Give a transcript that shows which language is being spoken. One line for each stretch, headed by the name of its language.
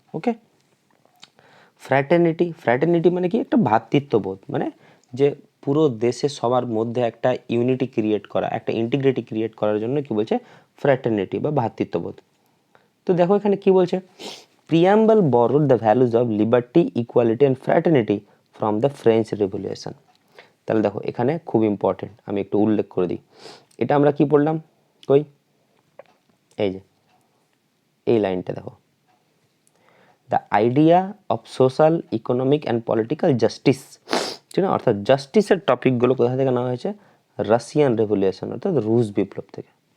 Bangla: ওকে, fraternity মানে কি একটা ভ্রাতৃত্ববোধ, মানে যে পুরো দেশে সবার মধ্যে একটা ইউনিটি ক্রিয়েট করা, একটা ইন্টিগ্রিটি ক্রিয়েট করার জন্য কি বলছে ফ্র্যাটার্নিটি বা ভ্রাতৃত্ববোধ। তো দেখো এখানে কি বলছে,
English: Preamble borrowed the values of liberty, equality and fraternity from the French Revolution.
Bangla: তাহলে দেখো এখানে খুব ইম্পর্টেন্ট, আমি একটু উল্লেখ করে দিই। এটা আমরা কি পড়লাম, কই এই যে এই লাইনটা দেখো,
English: the idea of social, economic and political justice,
Bangla: ঠিক না। অর্থাৎ জাস্টিসের টপিকগুলো কোথা থেকে নেওয়া হয়েছে, রাশিয়ান রেভলিউশন অর্থাৎ রুশ বিপ্লব থেকে।